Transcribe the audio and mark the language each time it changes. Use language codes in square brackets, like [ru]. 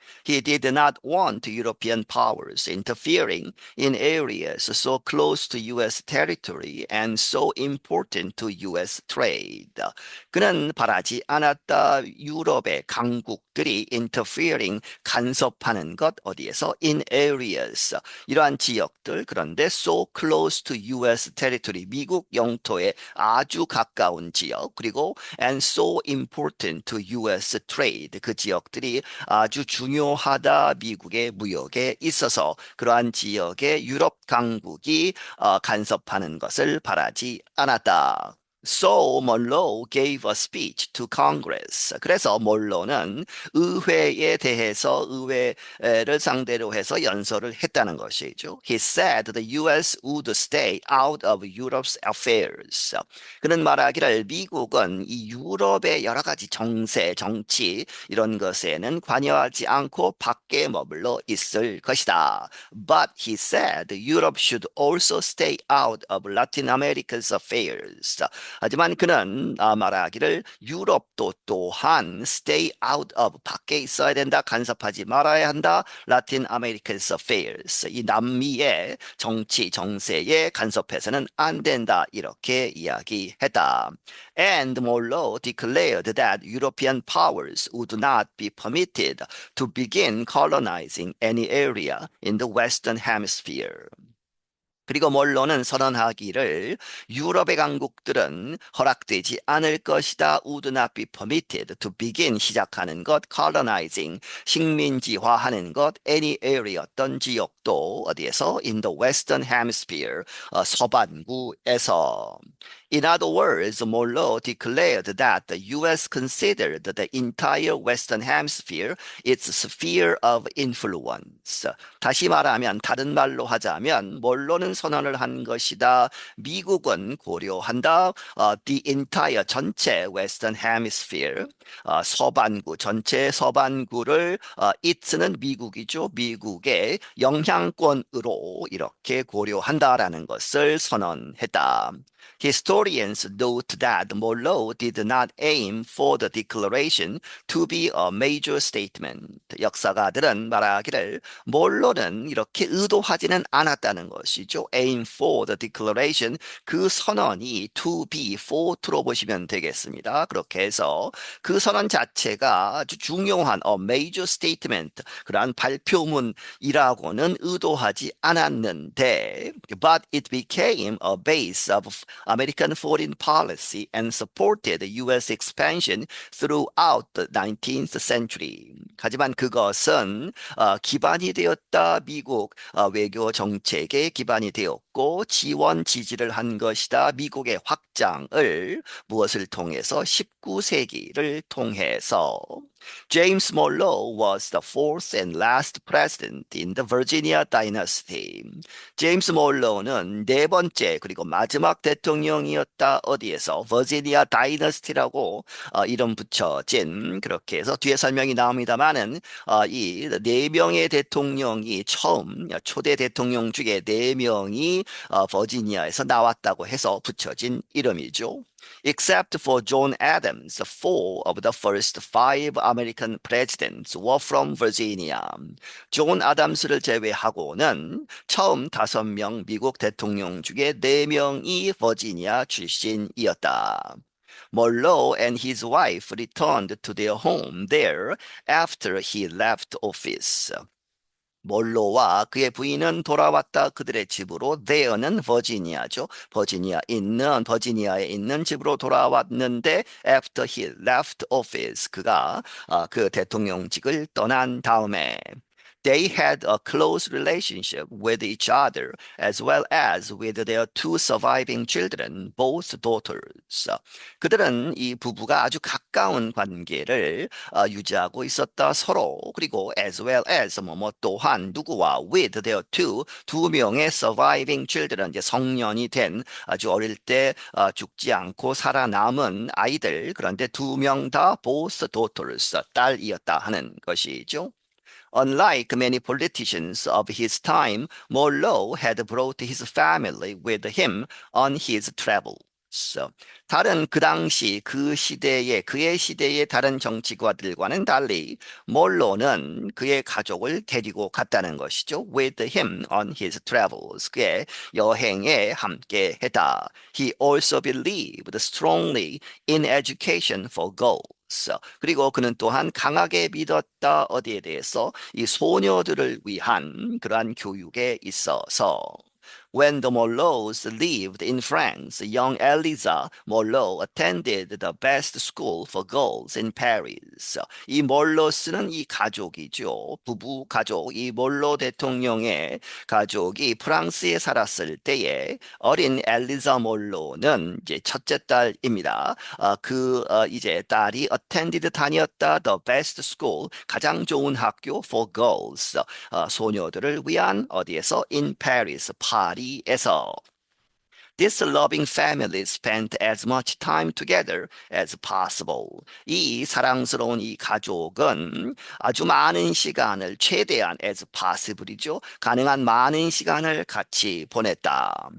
[en] He did not want European powers interfering in areas so close to U.S. territory and so important to U.S. [ko] trade. 그는 바라지 않았다. 유럽의 강국들이 [en] interfering, [ko] 간섭하는 것 어디에서? [en] In areas. [ko] 이러한 지역들, 그런데 [en] so close to U.S. territory, [ko] 미국 영토에 아주 가까운 지역, 그리고 [en] and so important to U.S. trade, [ko] 그 지역들이 아주 중요하다 미국의 무역에 있어서 그러한 지역의 유럽 강국이 간섭하는 것을 바라지 않았다. [en] So Monroe gave a speech to Congress. [ko] 그래서 몰로는 의회에 대해서 의회를 상대로 해서 연설을 했다는 것이죠. [en] He said the U.S. would stay out of Europe's affairs. [ko] 그는 말하기를 미국은 이 유럽의 여러 가지 정세, 정치 이런 것에는 관여하지 않고 밖에 머물러 있을 것이다. [en] But he said Europe should also stay out of Latin America's affairs. [ko] 하지만 그는 말하기를 유럽도 또한 [en] stay out of [ko] 밖에 있어야 된다. 간섭하지 말아야 한다. [en] Latin America's affairs. [ko] 이 남미의 정치 정세에 간섭해서는 안 된다. 이렇게 이야기했다. [en] And Monroe declared that European powers would not be permitted to begin colonizing any area in the Western Hemisphere. [ko] 그리고 몰로는 선언하기를 유럽의 강국들은 허락되지 않을 것이다. [en] would not be permitted to begin [ko] 시작하는 것, [en] colonizing [ko] 식민지화하는 것, [en] any area [ko] 어떤 지역도 어디에서 [en] in the Western Hemisphere [ko] 서반구에서. [en] In other words, Monroe declared that the U.S. considered the entire Western Hemisphere its sphere of influence. [ko] 다시 말하면 다른 말로 하자면 몰로는 선언을 한 것이다. 미국은 고려한다. [en] The entire [ko] 전체 [en] Western Hemisphere [ko] 서반구 전체 서반구를 it는 미국이죠. 미국의 영향권으로 이렇게 고려한다라는 것을 선언했다. [en] Historians note that Monroe did not aim for the declaration to be a major statement. [ko] 역사가들은 말하기를 몰로는 이렇게 의도하지는 않았다는 것이죠. [en] Aim for the declaration, [ko] 그 선언이 [en] to be for [ko] 들어보시면 되겠습니다. 그렇게 해서 그 선언 자체가 아주 중요한 [en] a major statement, [ko] 그러한 발표문이라고는 의도하지 않았는데 [en] but it became a base of American foreign policy and supported U.S. expansion throughout the 19th century. [ko] 하지만 그것은 기반이 되었다. 미국 외교 정책의 기반이 되었고 지원 지지를 한 것이다. 미국의 확장을 무엇을 통해서? 19세기를 통해서. [en] James Monroe was the fourth and last president in the Virginia dynasty. [ko] 제임스 몰로는 네 번째 그리고 마지막 대통령이었다. 어디에서? 버지니아 다이너스티라고 이름 붙여진, 그렇게 해서 뒤에 설명이 나옵니다만은 이 네 명의 대통령이 처음 초대 대통령 중에 네 명이 버지니아에서 나왔다고 해서 붙여진 이름이죠. [en] Except for John Adams, four of the first five American presidents were from Virginia. [ko] 존 아담스를 제외하고는 처음 5명 미국 대통령 중에 4명이 버지니아 출신이었다. [en] Monroe and his wife returned to their home there after he left office. [ko] 몰로와 그의 부인은 돌아왔다. 그들의 집으로. [en] there [ko] 는 버지니아죠. 버지니아에 있는 집으로 돌아왔는데 [en] after he left office, [ko] 그가 그 대통령직을 떠난 다음에 [en] they had a close relationship with each other as well as with their two surviving children, both daughters. [ko] 그들은 이 부부가 아주 가까운 관계를 유지하고 있었다. 서로. 그리고 [en] as well as [ko] 뭐뭐 또한 누구와 [en] with their [ko] 두 명의 [en] surviving children, [ko] 이제 성년이 된 아주 어릴 때 죽지 않고 살아남은 아이들, 그런데 2명 다 [en] both daughters, [ko] 딸이었다 하는 것이죠. [en] Unlike many politicians of his time, Monroe had brought his family with him on his travels. [ko] 다른 그 당시 그의 시대의 다른 정치가들과는 달리 몰로는 그의 가족을 데리고 갔다는 것이죠. [en] With him on his travels. [ko] 그의 여행에 함께 했다. [en] He also believed strongly in education for girls. [ko] 그리고 그는 또한 강하게 믿었다. 어디에 대해서? 이 소녀들을 위한 그러한 교육에 있어서. [en] When the Morlows lived in France, young Eliza Morlot attended the best school for girls in Paris. [ko] 이 몰로스는 이 가족이죠. 부부 가족, 이 몰로 대통령의 가족이 프랑스에 살았을 때에 어린 엘리자 몰로는 이제 첫째 딸입니다. 이제 딸이 [en] attended [ko] 다녔다 [en] the best school [ko] 가장 좋은 학교 [en] for girls [ko] 소녀들을 위한 어디에서 [en] in Paris [ko] 파리에서 [en] This loving family spent as much time together as possible. [ko] 이 사랑스러운 이 가족은 아주 많은 시간을 최대한 [en] as possible [ko] 이죠. 가능한 많은 시간을 같이 보냈다.